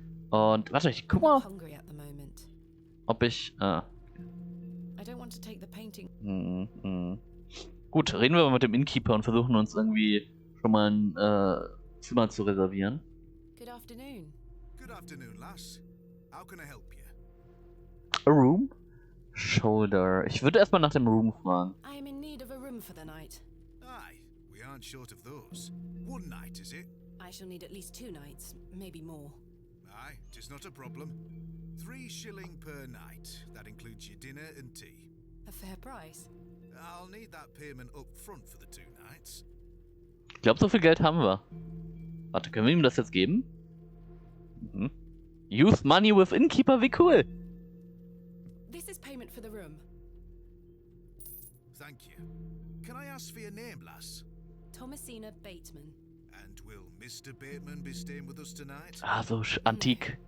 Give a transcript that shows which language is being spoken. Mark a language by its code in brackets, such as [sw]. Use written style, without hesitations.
[de] Und warte, ich guck mal, [en] Hungry at the moment. [de] ob ich... [en] I don't want to take the painting. [de] Gut, reden wir mal mit dem Innkeeper und versuchen uns irgendwie schon mal ein Zimmer zu reservieren. [en] Good afternoon. Good afternoon, lass. How can I help you? A room? [de] Shoulder. Ich würde erstmal nach dem Room fragen. [en] I am in need of a room room for the night. Aye, we aren't short of those. One night, is it? I shall need at least 2 nights, maybe more. Aye, 'tis not a problem. 3 shilling per night. That includes your dinner and tea. A fair price. I'll need that payment up front for the 2 nights. [de] Ich glaube, so viel Geld haben wir. Warte, können wir ihm das jetzt geben? Mhm. [en] Use money with innkeeper, [de] wie cool. [en] This is payment for the room. Thank you. Can I ask for your name, lass? Thomasina Bateman. And will Mr. Bateman be staying with us tonight? [de] Ah, so antik.